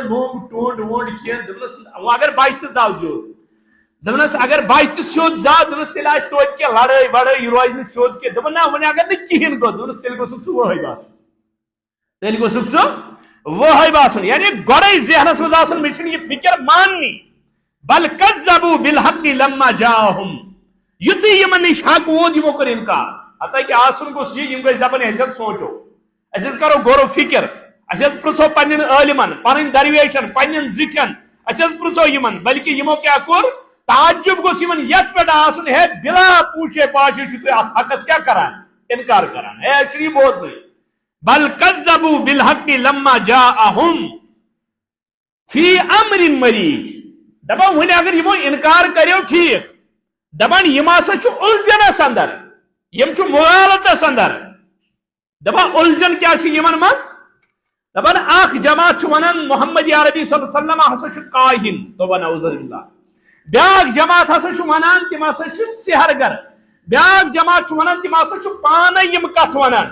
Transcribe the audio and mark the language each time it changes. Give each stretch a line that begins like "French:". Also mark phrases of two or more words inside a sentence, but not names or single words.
Kashmiri: لوٚنٛگ ٹوٚنٛڈ ووٚنٛڈ کینٛہہ دپس وۄنۍ اگر بچہِ تہِ زاو زیوٗٹھ دپس اگر بچہِ تہِ سیوٚد زاو دپس تیٚلہِ آسہِ توتہِ کینٛہہ لڑٲے وڑٲے یہِ روزِ نہٕ سیوٚد کینٛہہ دپن نہ وۄنۍ اگر نہٕ کِہیٖنۍ گوٚو دپس تیٚلہِ گوٚژھُکھ ژٕ وٲہٕے باسُن تیٚلہِ گوٚژھُکھ ژٕ وٲہٕے باسُن یعنی گۄڈے ذہنس منٛز آسُن مےٚ چھُنہٕ یہِ فِکر ماننی
Arabic: بل کذبوا بالحق لما جاءهم
Kashmiri: یُتھُے یِمن نِش حق ووت یِمو کوٚر انکار. حتاکہِ آسُن گوٚژھ یہِ یِم گٔژھۍ دپن أسۍ حظ سونٛچو أسۍ حظ کرو غور و فکر أسۍ حظ پرٛژھو پننٮ۪ن عٲلمن پنٕنۍ درویشن پننٮ۪ن زِٹھٮ۪ن أسۍ حظ پرٛژھو یِمن بلکہِ یِمو کیٛاہ کوٚر تعجب گوٚژھ یِمن یتھ پٮ۪ٹھ آسُن ہے بلا پوٗچھے پاچھے چھِو تُہۍ اتھ حقس کیٛاہ کران انکار کران ہے اَسہِ چھُنہٕ یہِ بوزنٕے.
Arabic: بل کذبوا بالحق لما جاءهم فی امر مریج
Kashmiri: دپان وۄنۍ اگر یِمو انکار کریو ٹھیک دپان یِم ہسا چھُ الجھنس اندر یِم چھُ مغالطس اندر دپان الجھن کیٛاہ چھُ یِمن منٛز دپان اکھ جماعت چھُ ونان محمد عربی صلی
Arabic: اللہ علیہ وسلم
Kashmiri: ہسا چھُ کاہن توبہ
Arabic: نعوذ باللہ
Kashmiri: بیاکھ جماعت ہسا چھُ ونان تِم ہسا چھِ سحرگر بیاکھ جماعت چھُ ونان تِم ہسا چھُ پانے یِم کتھ ونان